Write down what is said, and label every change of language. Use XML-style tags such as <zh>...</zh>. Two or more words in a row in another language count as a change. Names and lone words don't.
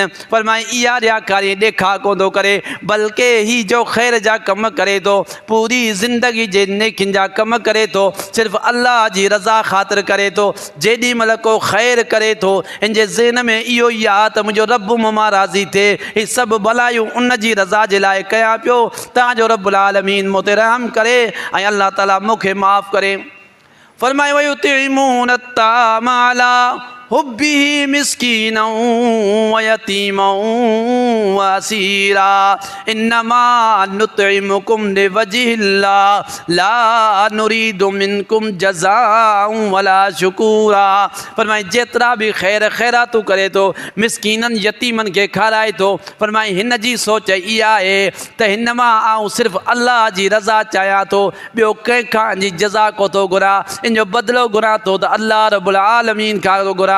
<sd>पर मां इहा रियाकारी ॾेखा कोन थो करे, बल्कि ही जो ख़ैर जा कम करे थो, पूरी ज़िंदगी जे नेकियुनि जा कम करे थो, सिर्फ़ु अल्लाह जी रज़ा ख़ातिर करे थो। जेॾी महिल को ख़ैर करे थो, इन जे ज़हन में इहो ई आहे त मुंहिंजो रब मूं मां राज़ी थिए, ही सभु भलायूं उन जी रज़ा जे लाइ कयां पियो, तव्हांजो</sd> <ar>رب العالمين</ar> <sd>मूं ते रहम करे ऐं अल्लाह ताला मूंखे माफ़ करे।</sd> <ar>फरमाए ويطعمون الطعام على حبه مسكينا و يتيما و أسيرا إنما نطعمكم لوجه الله لا نريد منكم جزاء ولا شكورا.</ar> <sd>फरमाए जेतिरा बि ख़ैर ख़ैरातूं करे थो, मिस्कीननि यतीमनि खे खाराए थो, फरमाए हिन जी सोच इहा आहे त हिन मां आउं सिर्फ़ु अल्लाह जी रज़ा चाहियां थो, ॿियो कंहिंखां जी जज़ा को थो घुरां, इन जो बदिलो घुरां थो त अल्लाह</sd> <ar>رب العالمين</ar> <sd>खां थो घुरां।</sd>